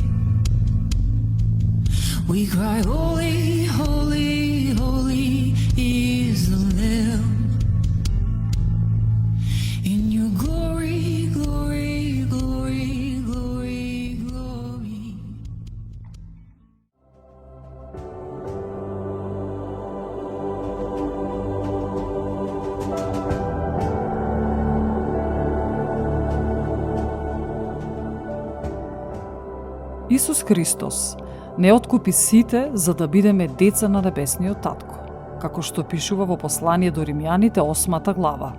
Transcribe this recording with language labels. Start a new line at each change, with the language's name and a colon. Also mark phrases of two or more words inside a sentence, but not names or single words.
English: We cry, holy, holy, holy is the Lamb. In your glory, glory, glory, glory, glory.
Macedonian: Исус Христос не откупи сите за да бидеме деца на небесниот Татко, како што пишува во послание до Римјаните 8 глава.